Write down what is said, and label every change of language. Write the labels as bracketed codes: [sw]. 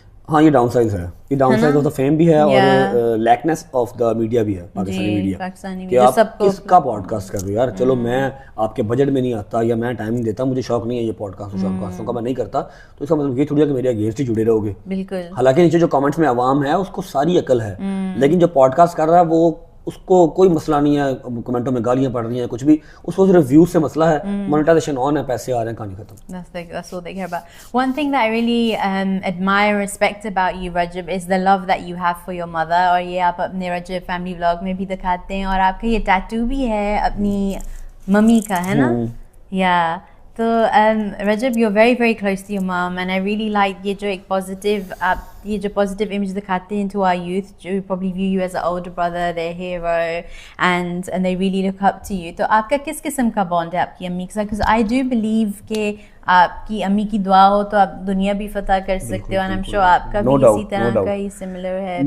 [ur] ہاں یہ down size ہے, یہ [en] downsize of the fame [ur] بھی ہے, اور [en] leakiness of the media [ur] بھی ہے, پاکستانی میڈیا, کہ آپ کس کا پوڈ کاسٹ کر رہے ہو. یار چلو میں آپ کے بجٹ میں نہیں آتا, یا میں ٹائم نہیں دیتا, مجھے شوق نہیں ہے یہ پوڈ کاسٹوں کا میں نہیں کرتا, تو اس کا مطلب یہ تھوڑی ہے کہ میرے اگینسٹ ہی جڑے رہو گے. بالکل. حالانکہ نیچے جو کامنٹس میں عوام ہے اس کو ساری عقل ہے, لیکن جو پوڈ کاسٹ کر رہا ہے وہ اس کو کوئی مسئلہ نہیں ہے, کمنٹوں میں گالیاں پڑ رہی ہیں, کچھ بھی, اس کو صرف ویوز سے مسئلہ ہے, مونیٹائزیشن آن ہے, پیسے آ رہے ہیں, کہانی ختم. [en] That's what they care about. One thing that I really admire, respect about you, Rajab, is the love that you have for your mother. [ur] اور یہ آپ اپنے رجب فیملی ولاگ میں بھی دکھاتے ہیں, اور آپ کا یہ ٹیٹو بھی ہے اپنی ممی کا, ہے نا. یا تو رجب [en] you very very close to your mom, and I really like [ur] یہ جو ایک پازیٹیو, آپ یہ جو پازیٹیو امیج دکھاتے ہیں [en] to our youth, [ur] جو [en] probably view you as an older brother, their hero, and they really look up to you. [ur] تو آپ کا کس قسم کا بانڈ ہے آپ کی امی کے ساتھ؟ [en] because I do believe [ur] کہ آپ کی امی کی دعا ہو تو آپ دنیا بھی فتح کر سکتے ہو, [en] and I'm sure [ur] آپ کا بھی اسی طرح کا ہی سملر ہے.